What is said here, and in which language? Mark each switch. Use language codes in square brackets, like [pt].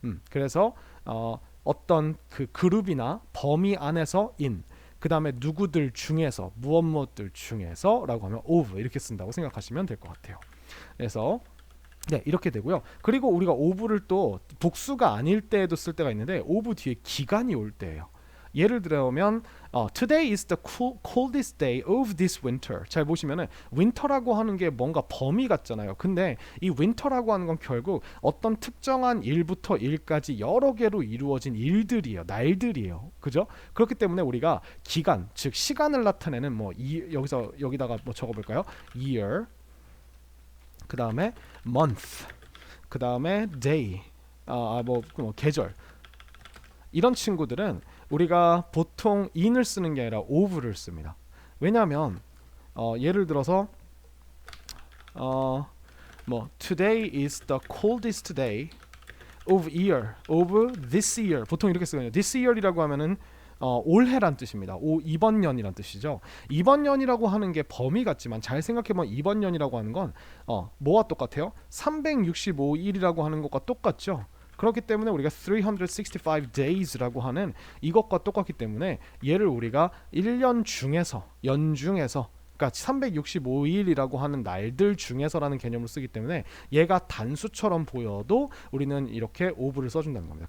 [ko] 그래서 어떤 그 그룹이나 범위 안에서 in, 그 다음에 누구들 중에서, 무엇들 중에서 라고 하면 of 이렇게 쓴다고 생각하시면 될 것 같아요. 그래서 네, 이렇게 되고요. 그리고 우리가 of를 또 복수가 아닐 때에도 쓸 때가 있는데 of 뒤에 기간이 올 때예요. 예를 들면 [en] Today is the coldest day of this winter. [ko] 잘 보시면은 winter라고 하는 게 뭔가 범위 같잖아요. 근데 이 winter라고 하는 건 결국 어떤 특정한 일부터 일까지 여러 개로 이루어진 일들이에요. 날들이에요. 그죠? 그렇기 때문에 우리가 기간, 즉 시간을 나타내는 여기다가 뭐 적어볼까요? year, 그 다음에 month, 그 다음에 day, 뭐 계절, 이런 친구들은 우리가 보통 in을 쓰는 게 아니라 of를 씁니다. 왜냐하면 예를 들어서 뭐 [en] today is the coldest day of this year. [ko] 보통 이렇게 쓰거든요. [en] this year이라고 하면은 [ko] 올해란 뜻입니다. 이번 년이란 뜻이죠. 이번 년이라고 하는 게 범위 같지만 잘 생각해보면 이번 년이라고 하는 건 뭐와 똑같아요? 365일이라고 하는 것과 똑같죠. 그렇기 때문에 우리가 365 days라고 하는 이것과 똑같기 때문에 얘를 우리가 1년 중에서 연중에서 그러니까 365일이라고 하는 날들 중에서라는 개념을 쓰기 때문에 얘가 단수처럼 보여도 우리는 이렇게 오브를 써준다는 겁니다.